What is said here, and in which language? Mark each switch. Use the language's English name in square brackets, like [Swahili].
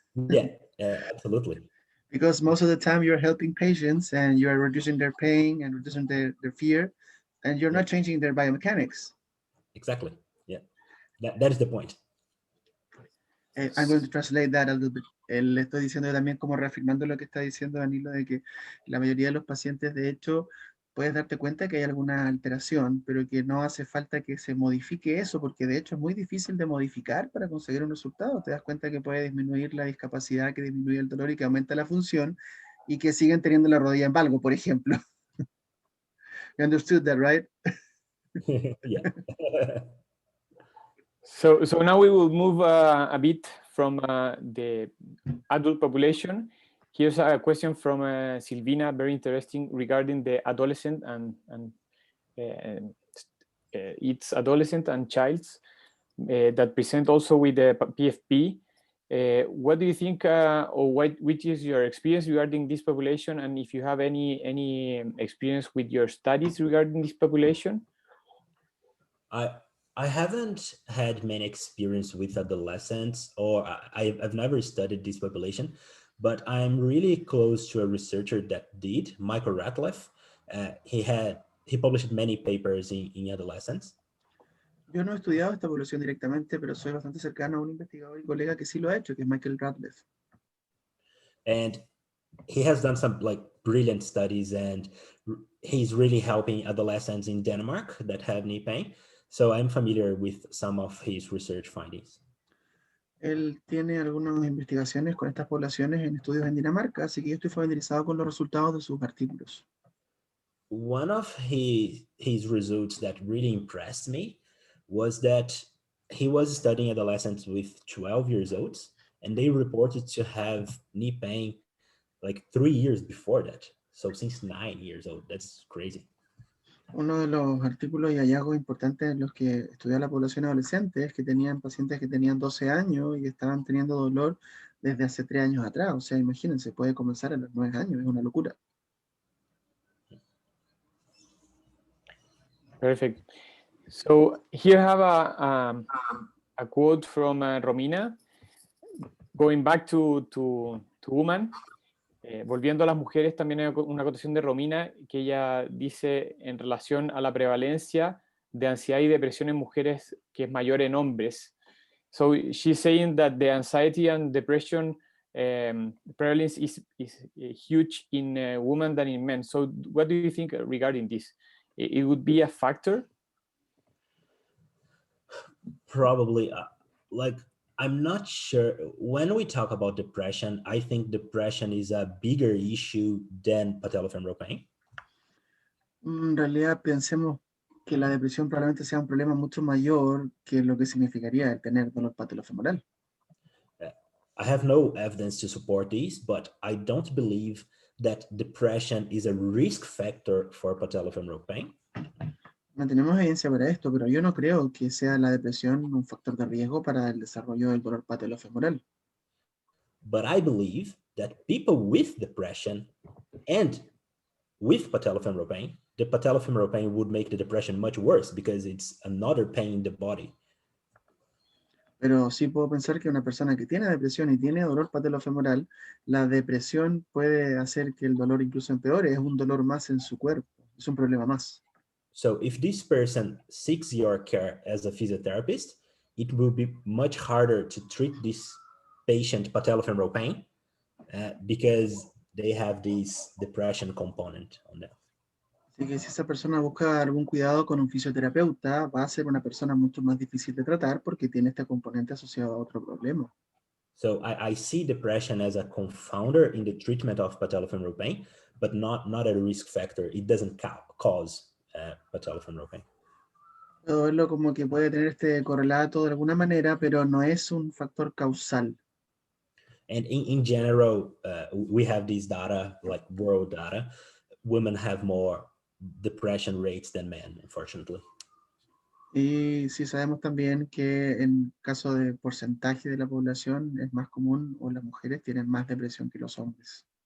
[English] Yeah, absolutely. Because most of the time you're helping patients and you're reducing their pain and reducing their fear, and you're not changing their biomechanics. Exactly, yeah. That is the point. I'm going to translate that a little bit. [Spanish] Le estoy diciendo también como reafirmando lo que está diciendo Danilo, de que la mayoría de los pacientes, de hecho, puedes darte cuenta que hay alguna alteración, pero que no hace falta que se modifique eso, porque de hecho es muy difícil de modificar para conseguir un resultado. Te das cuenta que puede disminuir la discapacidad, que disminuye el dolor y que aumenta la función, y que siguen teniendo la rodilla en valgo, por ejemplo. [English] You understood that, right? Yeah. So now we will move a bit from the adult population. Here's a question from Silvina, very interesting, regarding the adolescent and its adolescent and childs that present also with the PFP. What do you think, or which is your experience regarding this population, and if you have any experience with your studies regarding this population? I haven't had many experience with adolescents, or I've never studied this population, but I'm really close to a researcher that did, Michael Ratliff. He published many papers in adolescents. [Spanish] Yo no he estudiado esta población directamente, pero soy bastante cercano a un investigador y colega que sí lo ha hecho, que es Michael Ratliff. [English] And he has done some like brilliant studies, and he's really helping adolescents in Denmark that have knee pain. So I'm familiar with some of his research findings. [Spanish] Él tiene algunas investigaciones con estas poblaciones en estudios en Dinamarca, así que yo estoy familiarizado con los resultados de sus artículos. [English] One of his results that really impressed me was that he was studying adolescents with 12 years old, and they reported to have knee pain like 3 years before that. So since 9 years old, that's crazy. [Spanish] Uno de los artículos y hallazgos importantes en los que estudió la población adolescente es que tenían pacientes que tenían 12 años y estaban teniendo dolor desde hace 3 años atrás. O sea, imagínense, puede comenzar a los 9 años, es una locura. [English] Perfect. So here I have a quote from Romina. Going back to woman, [Spanish] volviendo a las mujeres, también hay una acotación de Romina que ella dice en relación a la prevalencia de ansiedad y depresión en mujeres que es mayor en hombres. [English] So she's saying that the anxiety and depression prevalence is huge in women than in men. So what do you think regarding this? It would be a factor? Probably, like, I'm not sure. When we talk about depression, I think depression is a bigger issue than patellofemoral pain. [Spanish] En realidad pensemos que la depresión probablemente sea un problema mucho mayor que lo que significaría el tener dolor patellofemoral. [English] I have no evidence to support this, but I don't believe that depression is a risk factor for patellofemoral pain. [Spanish] No tenemos evidencia para esto, pero yo no creo que sea la depresión un factor de riesgo para el desarrollo del dolor patellofemoral. [English] But I believe that people with depression and with patellofemoral pain, the patellofemoral pain would make the depression much worse because it's another pain in the body. [Spanish] Pero sí puedo pensar que una persona que tiene depresión y tiene dolor patellofemoral, la depresión puede hacer que el dolor incluso empeore, es un dolor más en su cuerpo, es un problema más. [English] So if this person seeks your care as a physiotherapist, it will be much harder to treat this patient patellofemoral pain because they have this depression component on them. [Spanish] Así que si esa persona busca algún cuidado con un fisioterapeuta, va a ser una persona mucho más difícil de tratar porque tiene este componente asociado a otro problema. [English] So I see depression as a confounder in the treatment of patellofemoral pain, but not a risk factor. It doesn't cause patellofemoral pain. [Spanish] Puedo verlo como que puede tener este correlato de alguna manera, pero no es un factor causal. [English] And in general, we have these data, like world data. Women have more depression rates than men, unfortunately. [Spanish] Y sí sabemos también que en caso de porcentaje de la población es más común o las mujeres tienen más depresión que los hombres.